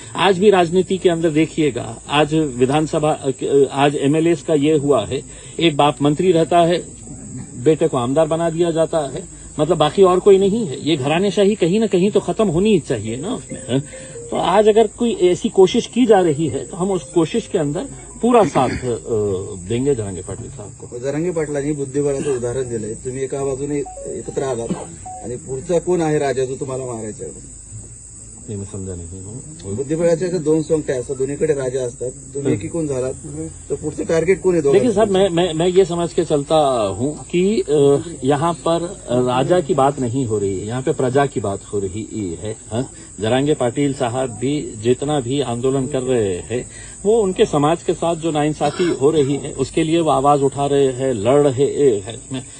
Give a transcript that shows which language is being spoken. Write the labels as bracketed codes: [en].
[hi] आज भी राजनीति के अंदर देखिएगा, आज विधानसभा, आज एमएलएस का ये हुआ है, एक बाप मंत्री रहता है, बेटे को आमदार बना दिया जाता है, मतलब बाकी और कोई नहीं है. ये घरानेशाही कहीं ना कहीं तो खत्म होनी ही चाहिए ना उसमें. तो आज अगर कोई ऐसी कोशिश की जा रही है तो हम उस कोशिश के अंदर पूरा साथ देंगे जरांगे पाटील साहब को. [mr] जरांगे पाटलांनी बुद्धिबळाचं उदाहरण दिलंय. तुम्ही एका बाजूने एकत्र आलात आणि पुढचा कोण आहे राजा जो तुम्हाला मारायचा आहे? [hi] नहीं, मैं समझा नहीं. [mr] बुद्धिबळाच्या 2 सोंगट्या असतात, दोन्हीकडे राजा असतात. तुम्ही एकी कोण झालात तर पुढचं टार्गेट कोण आहे? [hi] देखिए साहब, मैं ये समझ के चलता हूं कि यहाँ पर राजा की बात नहीं हो रही है, यहाँ पे प्रजा की बात हो रही है. जरांगे पाटिल साहब भी जितना भी आंदोलन कर रहे हैं वो उनके समाज के साथ जो नाइंसाफी हो रही है उसके लिए वो आवाज उठा रहे हैं, लड़ रहे हैं।